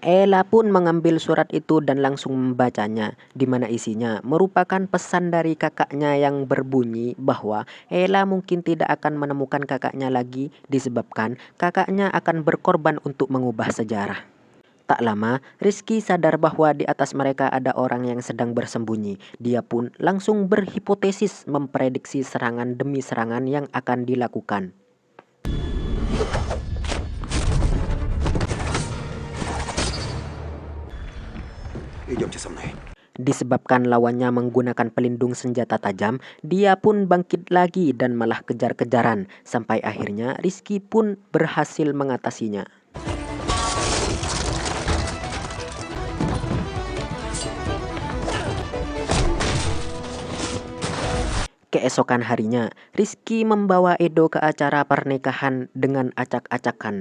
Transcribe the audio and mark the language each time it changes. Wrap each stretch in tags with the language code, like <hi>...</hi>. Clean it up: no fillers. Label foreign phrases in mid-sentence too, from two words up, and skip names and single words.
<id>Ella pun mengambil surat itu dan langsung membacanya, di mana isinya merupakan pesan dari kakaknya yang berbunyi bahwa Ella mungkin tidak akan menemukan kakaknya lagi disebabkan kakaknya akan berkorban untuk mengubah sejarah. Tak lama, Rizky sadar bahwa di atas mereka ada orang yang sedang bersembunyi. Dia pun langsung berhipotesis memprediksi serangan demi serangan yang akan dilakukan.</id> <ru>Идемте со мной.</ru> <id>Disebabkan lawannya menggunakan pelindung senjata tajam, dia pun bangkit lagi dan malah kejar-kejaran. Sampai akhirnya Rizky pun berhasil mengatasinya. Keesokan harinya, Rizky membawa Edo ke acara pernikahan dengan acak-acakan.</id>